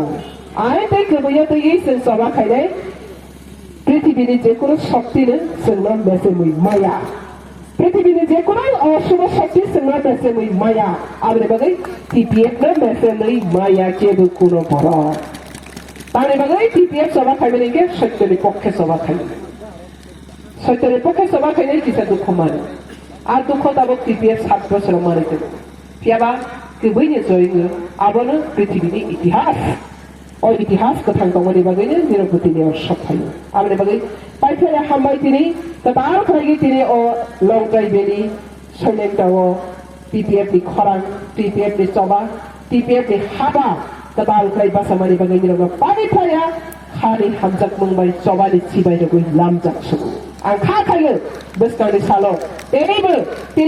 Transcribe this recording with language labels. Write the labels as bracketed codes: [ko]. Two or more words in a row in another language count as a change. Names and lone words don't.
[brx] आरो बे गोबैया दैयै जों सभा खायनाय पृथ्वीनि जेकुनु शक्तिनो जोंनो मेसेमै माया पृथ्वीनि जेकुनु अशुभ शक्ति जोंनो मेसेमै माया आरो बागै टीपीएफनो मेसेमै माया जेबो कुनो बर तानि बागै टीपीएफ सभा खायनाय के सत्यनि पक्षे सभा खायनाय सत्यनि पक्षे सभा खायनाय किसा दुख मानो आरो दुख दाबो टीपीएफ 7 बोसोर मानिदों फियाबा गोबैनि जयनो आबोनो पृथ्वीनि इतिहास और इतिहास कथां दंगनि बागैनो निरपतिनि सफायो आमनि बागै पाइफेरा हामबाय दिनै कतार खरागि दिनै अ लंकाय बेनि सैलेन दाव टीपीएफ नि खरां टीपीएफ नि सभा टीपीएफ नि हाबा कतार खराय बासामानि बागै निरग पाइफेरा खानि हामजाक मंबाय सभानि सिबाय रगै लामजाकसु आं खाखायो बोसकानि सालो तेनिबो तिनि